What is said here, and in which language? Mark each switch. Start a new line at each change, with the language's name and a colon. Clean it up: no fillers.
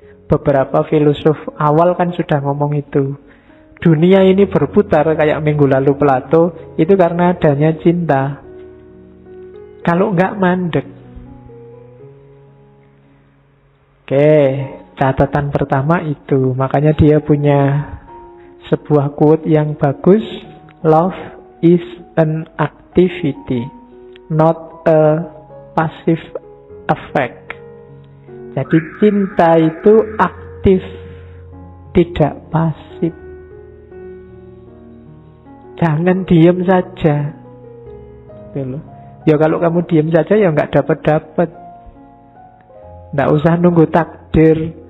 Indonesian: Beberapa filosof awal kan sudah ngomong itu. Dunia ini berputar kayak minggu lalu Plato, itu karena adanya cinta. Kalau enggak mandek. Oke, catatan pertama itu. Makanya dia punya sebuah quote yang bagus.
English: Love is an activity, not a passive effect.
Indonesian: Jadi cinta itu aktif, tidak pasif. Jangan diem saja. Ya kalau kamu diem saja ya nggak dapat. Nggak usah nunggu takdir.